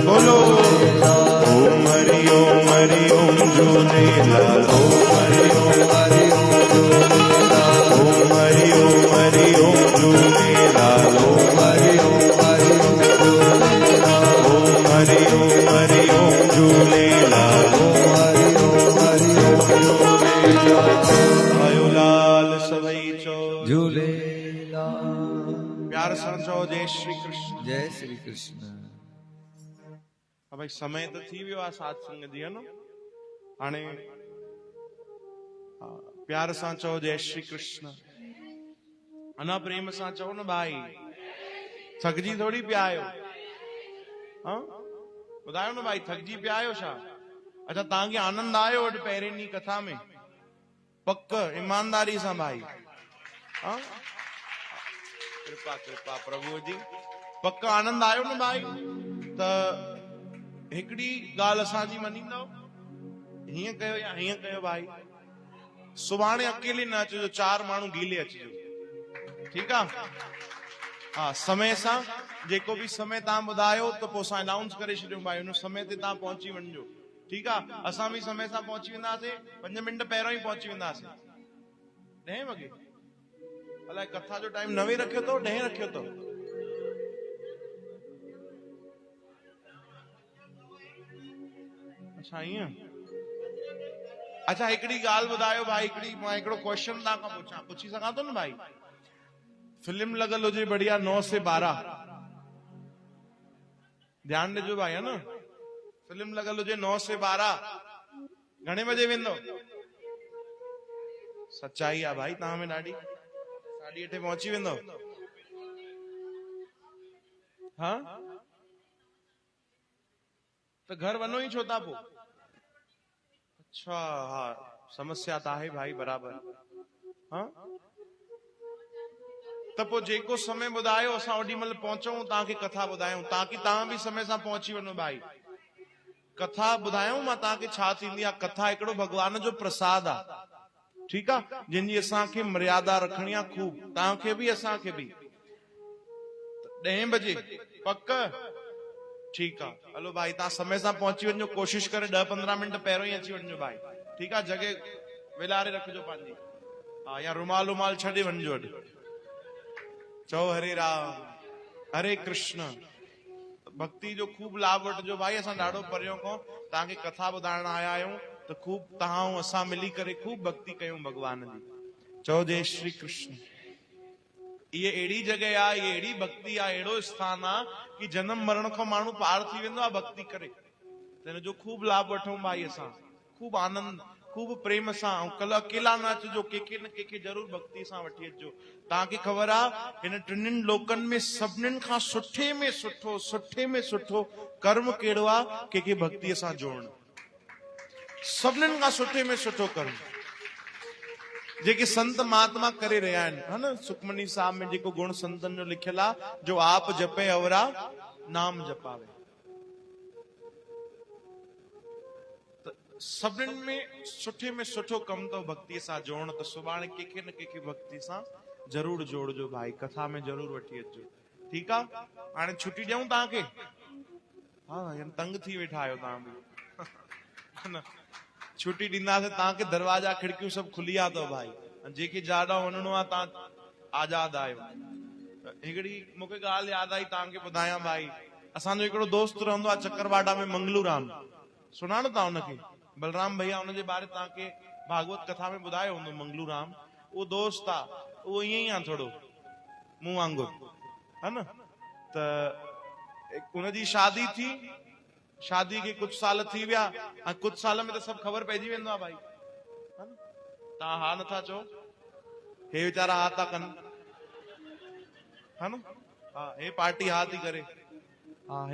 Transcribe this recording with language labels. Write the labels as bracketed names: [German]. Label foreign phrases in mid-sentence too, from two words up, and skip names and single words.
[Sindhi] बोलो ओम हरि ओम झूलेलाल ओम हरि ओम झूलेलाल ओम हरि ओम झूलेलाल आयोलाल सभई चो झूलेलाल। प्यार सां चओ जय श्री कृष्ण। जय श्री कृष्ण। भाई समय तो थी वियो आहे सत्संग जी है न हाणे प्यार सां चओ जय श्री कृष्ण। अना प्रेम सां चओ न भाई थकजी थोड़ी पिया आहियो हाँ ॿुधायो न भाई थकजी पिया आहियो छा। अच्छा तव्हांखे आनंद आयो अॼु पहिरें ॾींहुं कथा में पक ईमानदारी सां भाई हाँ कृपा कृपा प्रभु जी पक आनंद आयो न भाई त हिकड़ी ॻाल्हि असांजी मञींदव हीअं कयो या हीअं कयो भाई सुभाणे अकेले न अचिजो 4 माण्हू गीले अचिजो ठीक आहे हाँ समय सां जेको भी समय तव्हां ॿुधायो त पोइ असां अनाउंस करे छॾियूं भाई हुन समय ते तव्हां पहुची वञिजो ठीक आहे असां भी समय सां पहुची वेंदासीं 5 मिंट पहिरियों ई पहुची वेंदासीं 10 वॻे अलाए कथा जो टाइम 9 रखियो अथव 10 रखियो अथव अच्छा ईअं अच्छा हिकड़ी ॻाल्हि ॿुधायो भाई हिकड़ी मां हिकिड़ो क्वेश्चन तव्हां खां पुछां पुछी सघां थो न भाई फिल्म लगल हुजे बढ़िया 9 से 12 ध्यान ॾिजो भाई है न फिल्म लगल हुजे 9 से 12 घणे बजे वेंदो सच्चाई आहे भाई तव्हां में ॾाढी 8:30 पहुची वेंदो हाँ तो घर वनो ही छो था पोइ अच्छा हाँ समस्या तो है भाई बराबर हाँ त पोइ जेको समय ॿुधायो असां ओॾी महिल पहुचूं तव्हांखे कथा ॿुधायूं ताकि तव्हां भी समय सां पहुची वञो भाई कथा ॿुधायूं मां तव्हांखे छा थींदी आहे कथा हिकिड़ो भगवान जो प्रसाद आहे ठीक आहे जिनजी असांखे मर्यादा रखणी आहे खूब तव्हांखे भी असांखे भी 10 बजे पक ठीक आहे हलो भाई तव्हां समय सां पहुची वञो कोशिश करे 10-15 मिंट पहिरियों ही अची वञिजो भाई ठीक आहे जगह विलारे रखिजो पंहिंजी हाँ या रुमाल रुमाल छॾे वञिजो अॼु चओ हरे राम हरे कृष्ण भक्ति जो खूब लाभ वठिजो भाई असां ॾाढो परियों खां तव्हांखे कथा ॿुधाइण आया आहियूं त खूब तव्हां ऐं असां मिली करे खूब भक्ति कयूं भगवान जी चओ जय श्री कृष्ण ये अहिड़ी जगह आहे ये अहिड़ी भक्ति आहे अहिड़ो स्थान आहे कि जन्म मरण खां माण्हू पार थी वेंदो आहे भक्ति करे त हिन जो खूब लाभ वठूं भाई असां खूब आनंद खूब प्रेम सां ऐं कल अकेला न अचिजो कंहिंखे न कंहिंखे जरूर भक्ति सां वठी अचिजो तव्हांखे ख़बर आहे हिन टिनिनि लोकनि में सभिनीनि खां सुठे में सुठो कर्म कहिड़ो आहे कंहिंखे भक्तिअ सां जोड़णु सभिनीनि खां सुठे में सुठो कर्म जेके संत महात्मा करे रहिया आहिनि है न सुखमनी साहब में जेको गुण संतन जो लिखियल आहे [Punjabi] ਜੋ ਆਪ ਜਪੇ ਅਵਰਾ ਨਾਮ ਜਪਾਵੇ [Sindhi] सभिनीनि में सुठो कम तो भक्ति सां जोड़ण त सुभाणे कंहिंखे न कंहिंखे भक्ति सां जरूर जोड़जो भाई कथा में जरूर वठी अचजो ठीक आहे हाणे छुट्टी ॾियूं तव्हांखे हाँ तंग थी वेठा आहियो तव्हां बि छुट्टी ॾींदासीं तव्हांखे दरवाजा खिड़कियूं सभु खुलिया अथव भाई जेके जाॾा वञिणो आहे तव्हां आज़ाद आहियो हिकिड़ी मूंखे ॻाल्हि यादि आई तव्हांखे ॿुधायां भाई असांजो हिकिड़ो दोस्त रहंदो आहे चकरवाडा में मंगलू राम सुञाणो था हुनखे बलराम भैया हुनजे बारे तव्हांखे भागवत कथा में ॿुधायो हूंदो मंगलू राम उहो दोस्त आहे उहो ईअं ई आहे थोरो मूं वांगुरु है न त उनजी शादी थी [Hindi] शादी के कुछ साल [Sindhi] थी विया कुछ साल में तो सब खबर पइजी वेंदो आहे भाई तव्हां हा नथा चओ हे वीचारा हा था कनि है न हा हे पार्टी हा थी करे